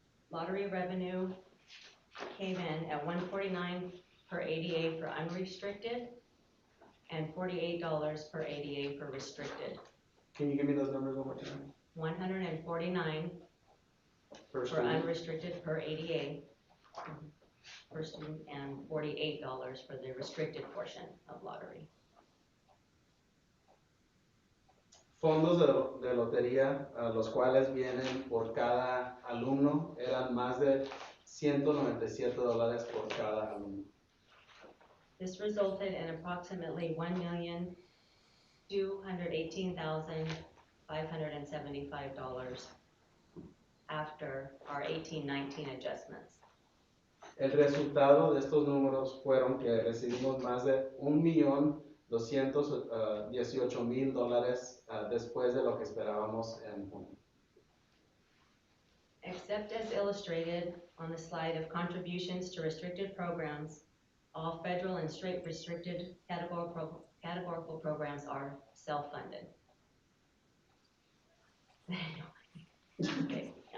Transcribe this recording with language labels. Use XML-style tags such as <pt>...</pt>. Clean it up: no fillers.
<en>Lottery revenue came in at $149 per ADA for unrestricted and $48 per ADA for restricted. Can you give me those numbers one more time? 149 Per for student. unrestricted per ADA per student and $48 for the restricted portion of lottery.</en> <es>Fondos de lotería, los cuales vienen por cada alumno, eran más de $197 por cada alumno.</es> <en>This resulted in approximately $1,218,575 after our 1819 adjustments.</en> <es>El resultado de estos números fueron que recibimos más de $1,218,000 después de lo que esperábamos en junio.</es> <en>Except as illustrated on the slide of contributions to restricted programs, all federal and state restricted categorical programs are self-funded. Okay.</en>